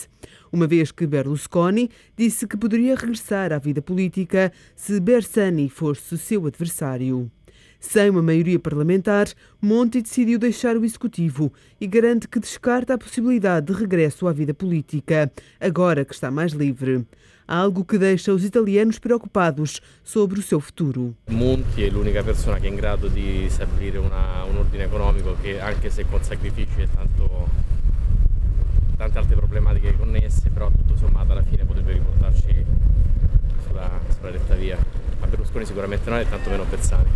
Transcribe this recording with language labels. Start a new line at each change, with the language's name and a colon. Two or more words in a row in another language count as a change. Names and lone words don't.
Portuguese: Uma vez que Berlusconi disse que poderia regressar à vida política se Bersani fosse seu adversário. Sem uma maioria parlamentar, Monti decidiu deixar o executivo e garante que descarta a possibilidade de regresso à vida política, agora que está mais livre. Algo que deixa os italianos preocupados sobre o seu futuro.
Italian: Monti è l'unica persona che è in grado di stabilire un ordine economico che, anche se con sacrifici e tante altre problematiche connesse, però tutto sommato alla fine potrebbe riportarci sulla retta via. A Berlusconi sicuramente non è, tanto meno Bersani.